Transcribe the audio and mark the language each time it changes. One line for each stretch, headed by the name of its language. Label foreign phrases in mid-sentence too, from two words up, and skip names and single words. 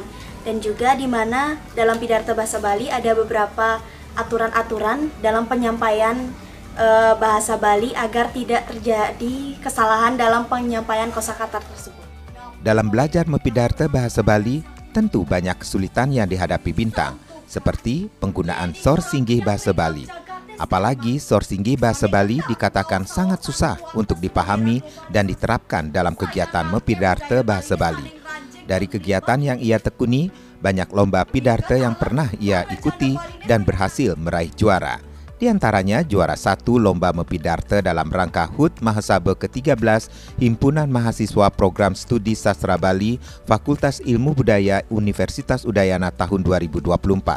Indonesian: Dan juga di mana dalam Pidarta Bahasa Bali ada beberapa aturan-aturan dalam penyampaian bahasa Bali agar tidak terjadi kesalahan dalam penyampaian kosakata tersebut. Dalam belajar Mepidarta Bahasa Bali, tentu banyak kesulitan yang dihadapi Bintang, seperti penggunaan
Balinese: sor singgih
Indonesian: bahasa Bali. Apalagi
Balinese: sor singgih
Indonesian: bahasa Bali dikatakan sangat susah untuk dipahami dan diterapkan dalam kegiatan Mepidarta Bahasa Bali. Dari kegiatan yang ia tekuni, banyak lomba Pidarta yang pernah ia ikuti dan berhasil meraih juara. Di antaranya juara 1 lomba Mepidarta dalam rangka HUT Mahasaba ke-13 Himpunan Mahasiswa Program Studi Sastra Bali Fakultas Ilmu Budaya Universitas Udayana tahun 2024.